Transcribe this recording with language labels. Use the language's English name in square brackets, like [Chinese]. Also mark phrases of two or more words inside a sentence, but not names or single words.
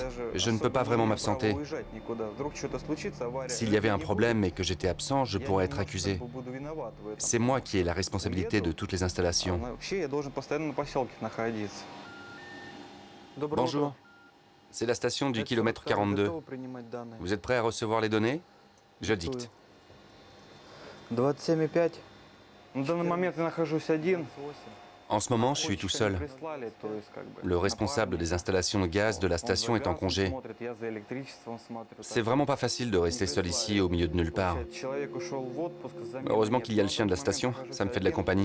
[French] Je ne peux pas vraiment m'absenter. S'il y avait un problème et que j'étais absent, je pourrais être accusé. C'est moi qui ai la responsabilité de toutes les installations. Bonjour, c'est la station du kilomètre 42. Vous êtes prêt à recevoir les données? Je dicte. 27,5. [Russian] На данный момент я нахожусь один. [French] En ce moment, je suis tout seul. Le responsable des installations de gaz de la station est en congé. C'est vraiment pas facile de rester seul ici au milieu de nulle part. Heureusement qu'il y a le chien de la station, ça me fait de la compagnie.